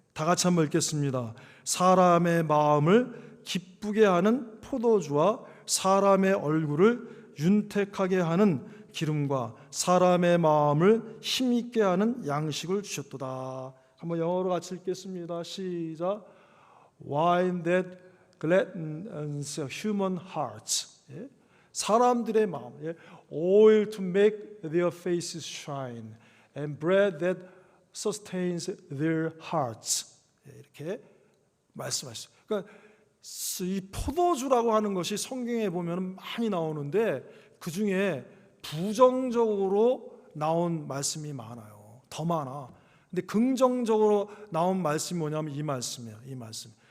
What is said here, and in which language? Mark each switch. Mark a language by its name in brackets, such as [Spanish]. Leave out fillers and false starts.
[Korean] 다 같이 한번 읽겠습니다. 사람의 마음을 기쁘게 하는 포도주와 사람의 얼굴을 윤택하게 하는 기름과 사람의 마음을 힘있게 하는 양식을 주셨도다. 한번 영어로 같이 읽겠습니다. 시작. [English] Wine that gladdens human hearts. [Korean] 사람들의 마음. [English] Oil to make their faces shine, and bread that sustains their hearts. [Korean] 이렇게 말씀하셨어요. 그러니까 이 포도주라고 하는 것이 성경에 보면 많이 나오는데 그 중에 부정적으로 나온 말씀이 많아요. 더 많아. 근데 긍정적으로 나온 말씀이 뭐냐면 이 말씀이에요. 이 말씀.